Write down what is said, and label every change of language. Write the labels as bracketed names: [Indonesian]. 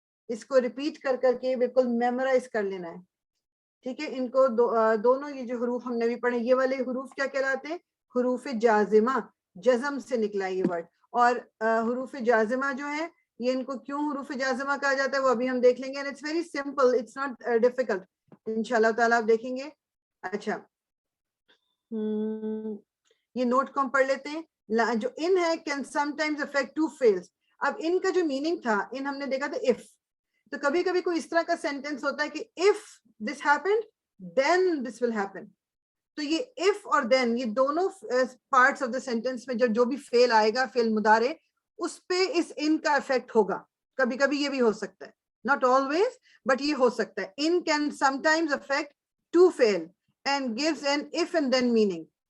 [Urdu] اس کو ریپیٹ کر کر کے بالکل میمورائز کر لینا ہے, ٹھیک ہے. ان کو دونوں یہ جو حروف ہم نے بھی پڑھے, یہ والے حروف کیا کہلاتے ہیں, حروف جازمہ. جزم سے نکلا یہ ورڈ. اور حروف جازمہ جو ہیں یہ ان کو کیوں حروف جازمہ کہا جاتا ہے وہ ابھی ہم دیکھ لیں گے. [English] and it's very simple, it's not difficult. [Urdu] انشاءاللہ تعالیٰ آپ دیکھیں گے. اچھا, یہ نوٹ کو ہم پڑھ لیتے ہیں. جو ان ہے [English] can sometimes affect two fails. [Urdu] اب ان کا جو میننگ تھا, ان ہم نے دیکھا تھا if. تو کبھی کبھی کوئی اس طرح کا سینٹینس ہوتا ہے کہ [English] if this happened then this will happen. [Urdu] تو یہ if اور then یہ دونوں [English] parts of the sentence [Urdu] میں جو بھی فعل آئے گا, فعل مضارع, اس پہ اس ان کا افیکٹ ہوگا. کبھی کبھی یہ بھی ہو سکتا ہے, [English] not always, but [Urdu] یہ ہو سکتا ہے. [English] in can sometimes affect to فعل and gives an if and then meaning.